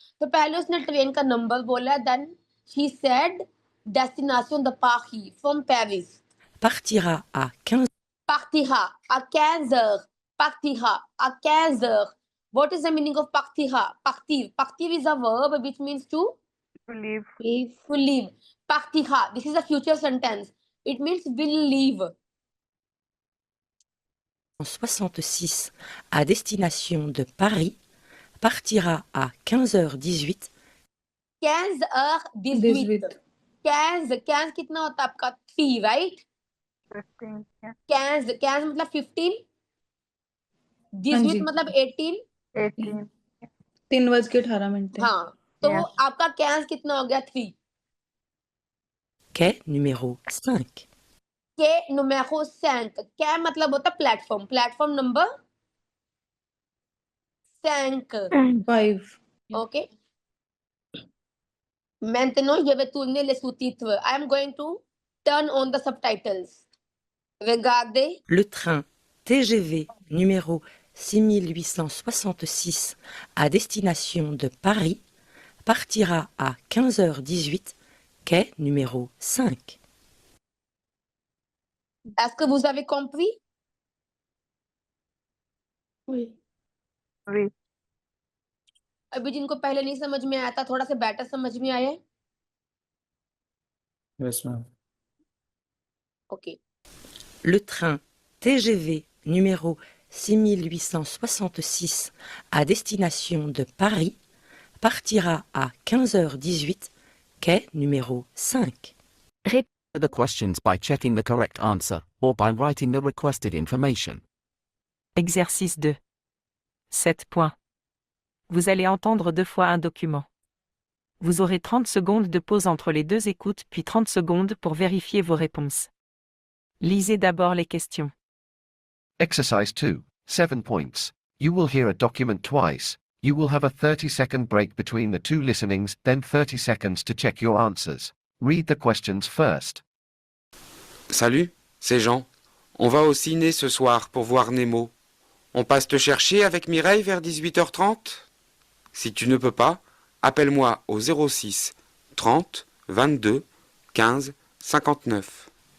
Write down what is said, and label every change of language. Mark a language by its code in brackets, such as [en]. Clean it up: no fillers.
[hi] तो पहले उसने ट्रेन का नंबर बोला. [en] Then she said [fr] destination de Paris [en] from Paris. [fr] Partira à 15. Partira à 15 heures. Partira à 15 heures. [en] What is the meaning of partira? Partir. Partir is a verb which means to leave. To leave. Partira. This is a future sentence. It means will leave. [fr] 66 à destination de Paris partira à 15h18. [hi] 15h18. 15 कितना होता है आपका 3 right 15. 15 मतलब 15 18 मतलब 18 18. 3:18 हाँ तो [en] Yes. [hi] आपका 15 कितना हो गया 3 [fr] Quai numéro 5. [hi] के numéro 5 क्या मतलब होता है platform platform number 5 5. [fr] ओके maintenant je vais tourner les sous-titres. [en] I am going to turn on the subtitles. [fr] Regardez. Le train TGV numéro 6866 à destination de Paris partira à 15h18, quai numéro 5. Est-ce que vous avez compris? Oui. [hi] अभी जिनको पहले नहीं समझ में आया था थोड़ा सा बेटर समझ में आया [en] Yes, ma'am. OK. [fr] Le train TGV numéro 6866 à destination de Paris partira à 15h18, quai numéro 5. [en] The questions by checking the correct answer or by writing the requested information. [fr] Exercice 2. 7 points. Vous allez entendre 2 fois un document. Vous aurez 30 secondes de pause entre les 2 écoutes puis 30 secondes pour vérifier vos réponses. Lisez d'abord les questions. [en] Exercise 2, 7 points. You will hear a document twice. You will have a 30-second break between the two listenings, then 30 seconds to check your answers. Read the questions first. [fr] Salut, c'est Jean. On va au ciné ce soir pour voir Nemo. On passe te chercher avec Mireille vers 18h30 ? Si tu ne peux pas, appelle-moi au 06 30 22 15 59.